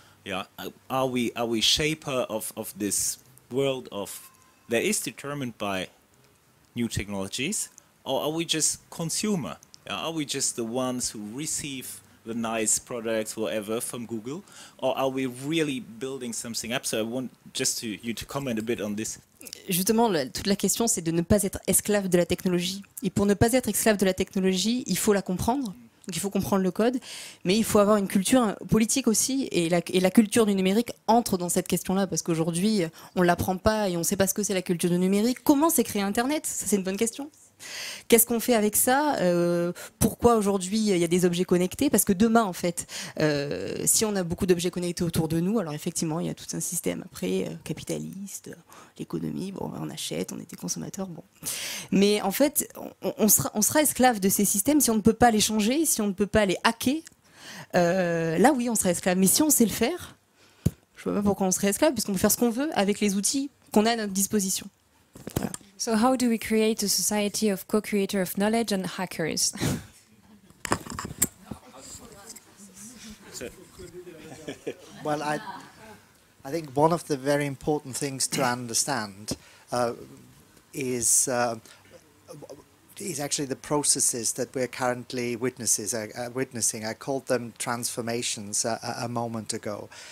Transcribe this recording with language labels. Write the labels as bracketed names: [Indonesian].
[English] Yeah, are we shaper of this world that is determined by new technologies, or are we just consumer? Are we just the ones who receive the nice products, whatever, from Google, or are we really building something up? So I want just you to comment a bit on this. [French] Justement, toute la question, c'est de ne pas être esclave de la technologie. Et pour ne pas être esclave de la technologie, il faut la comprendre. Donc il faut comprendre le code, mais il faut avoir une culture politique aussi, et la culture du numérique entre dans cette question-là, parce qu'aujourd'hui, on ne l'apprend pas et on ne sait pas ce que c'est la culture du numérique. Comment c'est créer Internet? Ça, c'est une bonne question. Qu'est-ce qu'on fait avec ça? Pourquoi aujourd'hui il y a des objets connectés? Parce que demain, en fait, si on a beaucoup d'objets connectés autour de nous, alors effectivement, il y a tout un système après capitaliste, l'économie, bon, on achète, on est des consommateurs, bon. Mais en fait, on sera esclave de ces systèmes si on ne peut pas les changer, si on ne peut pas les hacker. Là, oui, on sera esclave. Mais si on sait le faire, je ne vois pas pourquoi on serait esclave, puisqu'on peut faire ce qu'on veut avec les outils qu'on a à notre disposition. Voilà. [English] So how do we create a society of co-creator of knowledge and hackers? Well, I think one of the very important things to understand is actually the processes that we're currently witnessing. I called them transformations a moment ago.